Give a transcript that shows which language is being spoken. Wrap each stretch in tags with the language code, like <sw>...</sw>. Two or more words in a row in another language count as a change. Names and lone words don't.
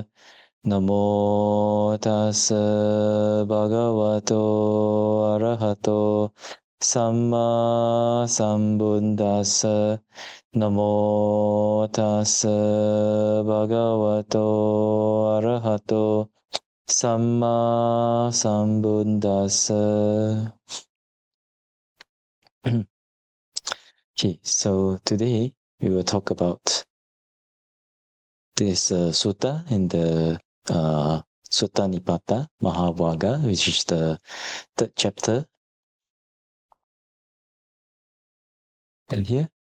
<pi>Namo tassa bhagavato arahato samma sambuddhassa. Namo tassa bhagavato arahato Samma Sambuddhassa.</pi> <en>Okay, so today we will talk about this sutta in the Sutta Nipāta Mahavagga, which is the third chapter. Can hear?</en>